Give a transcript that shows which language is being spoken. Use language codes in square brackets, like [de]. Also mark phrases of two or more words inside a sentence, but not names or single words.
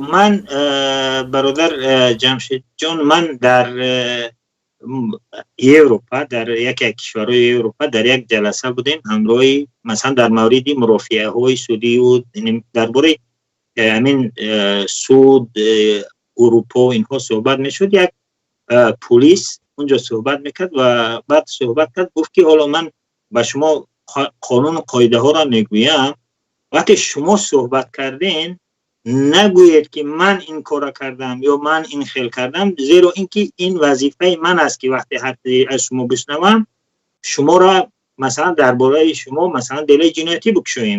[tg] Ман бародар ҷамшидҷон, ман дар Европа, дар яке аз кишварҳои Европа дар як ҷаласа будем ҳамроҳи масалан дар мавриди мурофиаҳои судию дар бораи ҳамин суд урупо инҳо суҳбат мешуд. як пулис [fa] اونجا صحبت میکرد و بعد صحبت کرد گفت که حالا من به شما قانون و قاعده ها را میگویم، وقتی شما صحبت کردین نگویید که من این کار کردم یا من این خیل کردم، زیرا اینکه این وظیفه من است که وقتی حتی از شما بشنوم شما را مثلا درباره شما مثلا دلیل جنایتی بکشویم.